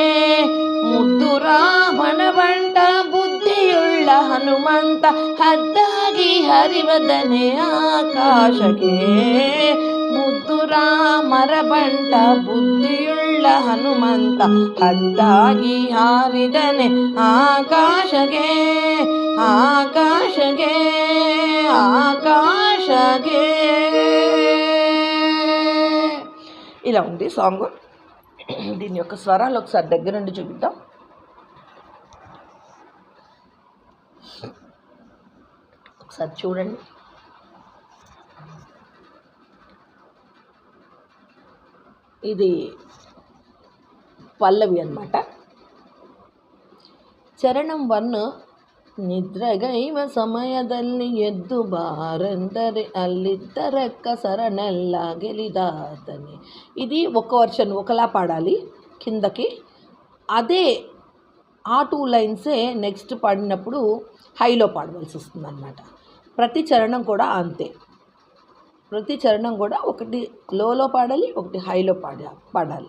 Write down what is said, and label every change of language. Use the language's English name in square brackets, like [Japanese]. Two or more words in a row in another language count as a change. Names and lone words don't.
[Kannada] ಮುದ್ದುರಾಮನ ಬಂಟ ಬುದ್ಧಿಯುಳ್ಳ ಹನುಮಂತ ಹದ್ದಾಗಿ ಹರಿವದನೆ ಆಕಾಶಕ್ಕೆ. ಮುದ್ದುರಾಮರ ಬಂಟ ಬುದ್ಧಿಯುಳ್ಳ ಹನುಮಂತ ಹದ್ದಾಗಿ ಹಾರಿದನೆ ಆಕಾಶಗೆ. ಆಕಾಶಗೆ ಆಕಾಶಗೆ. [Telugu] ఇలా ఉంది సాంగ్. దీని యొక్క స్వరాలు ఒకసారి దగ్గర నుండి చూపిద్దాం. ఒకసారి చూడండి. ఇది పల్లవి అన్నమాట. [Kannada] ಚರಣಂ 1 ನಿದ್ರಗೈವ ಸಮಯದಲ್ಲಿ ಎದ್ದು ಬಾರಂದರೆ ಅಲ್ಲಿದ್ದ ರಕ್ಕಸರನೆಲ್ಲ ಗೆಲಿದಾತನೆ. [Telugu] ఇది ఒక వర్షన్ ఒకలా పాడాలి కిందకి. అదే ఆ 2 లైన్సే నెక్స్ట్ పాడినప్పుడు హైలో పాడవలసి వస్తుంది అన్నమాట. ప్రతి చరణం కూడా అంతే. ప్రతి చరణం కూడా ఒకటి లోలో పాడాలి, ఒకటి హైలో పాడాలి.